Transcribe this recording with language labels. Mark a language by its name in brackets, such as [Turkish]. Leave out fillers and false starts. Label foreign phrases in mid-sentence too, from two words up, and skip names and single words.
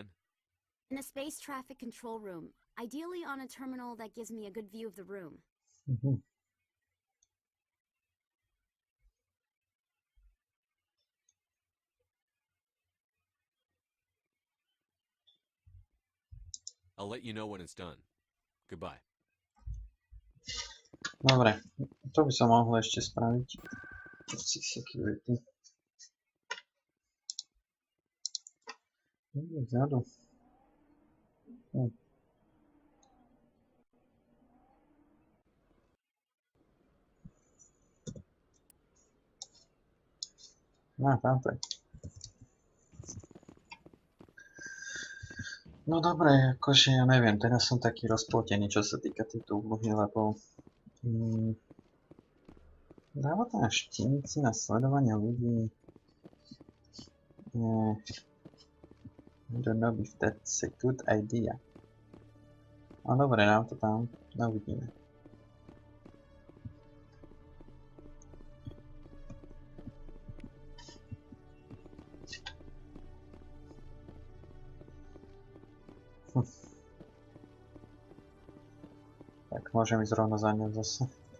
[English] In a space traffic control room. Ideally on a terminal that gives me a good view of the room. I'll let you know when it's done. Goodbye. [Slovak] Dobre, to by som mohol ešte spraviť. Security. Vzadu. Tamto je. No dobre, akože ja neviem, teraz som taký rozplotený, čo sa týka tejto úlohy, lebo dáva tam štínici na sledovanie ľudí. [English] I don't know if that's a good idea. [Slovak] No dobre, dám to tam, uvidíme. Tak môžem ísť rovno za ňou zase.